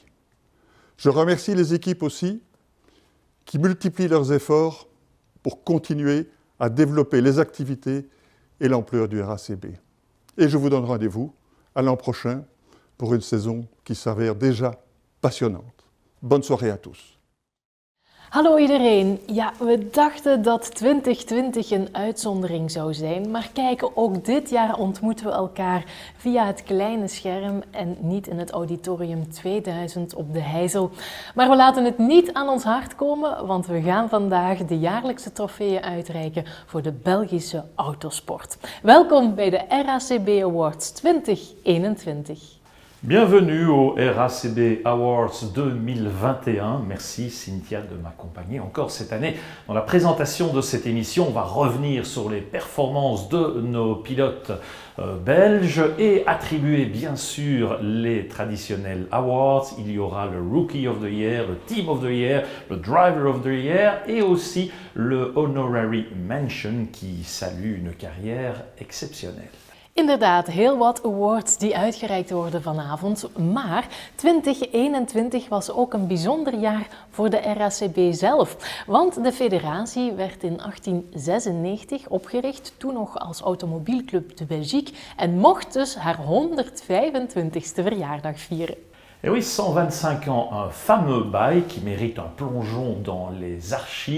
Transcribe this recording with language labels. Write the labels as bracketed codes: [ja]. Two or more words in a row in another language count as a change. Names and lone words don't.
[fr] Je remercie les équipes aussi qui multiplient leurs efforts pour continuer à développer les activités et l'ampleur du RACB. Et je vous donne rendez-vous à l'an prochain pour une saison qui s'avère déjà passionnante. Bonne soirée à tous. [nl] Hallo iedereen. Ja, we dachten dat 2020 een uitzondering zou zijn, maar kijk, ook dit jaar ontmoeten we elkaar via het kleine scherm en niet in het Auditorium 2000 op de Heijzel. Maar we laten het niet aan ons hart komen, want we gaan vandaag de jaarlijkse trofeeën uitreiken voor de Belgische autosport. Welkom bij de RACB Awards 2021. [fr] Bienvenue au RACB Awards 2021. Merci Cynthia de m'accompagner encore cette année. Dans la présentation de cette émission, on va revenir sur les performances de nos pilotes belges et attribuer bien sûr les traditionnels awards. Il y aura le [en] Rookie of the Year, [fr] le [en] Team of the Year, [fr] le [en] Driver of the Year [fr] et aussi le [en] Honorary Mention [fr] qui salue une carrière exceptionnelle. [nl] Inderdaad, heel wat awards die uitgereikt worden vanavond, maar 2021 was ook een bijzonder jaar voor de RACB zelf. Want de federatie werd in 1896 opgericht, toen nog als Automobielclub de Belgique, en mocht dus haar 125e verjaardag vieren. [fr] Et oui, 125 ans, un fameux bail qui mérite un plongeon dans les archives.